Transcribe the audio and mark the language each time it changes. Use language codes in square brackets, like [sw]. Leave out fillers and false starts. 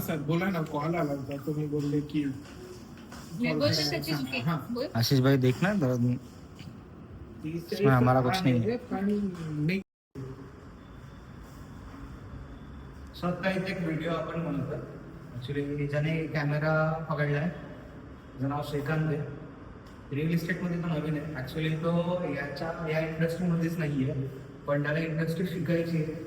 [mr] Sir बोला ना, call आला होता तो मी बोलले की मी बोलते सचिन की बोल. [hi] आशीष भाई देखना इसमें हमारा कुछ नहीं है. [mr] स्वतः इथे एक व्हिडिओ आपण बनवतो. ॲक्च्युली ज्याने कॅमेरा पकडलाय त्याचं नाव श्रीकांत आहे. रिअल इस्टेटमध्ये तो नवीन आहे. ॲक्च्युली तो या इंडस्ट्रीमध्येच नाही आहे, पण त्याला इंडस्ट्री शिकायची आहे.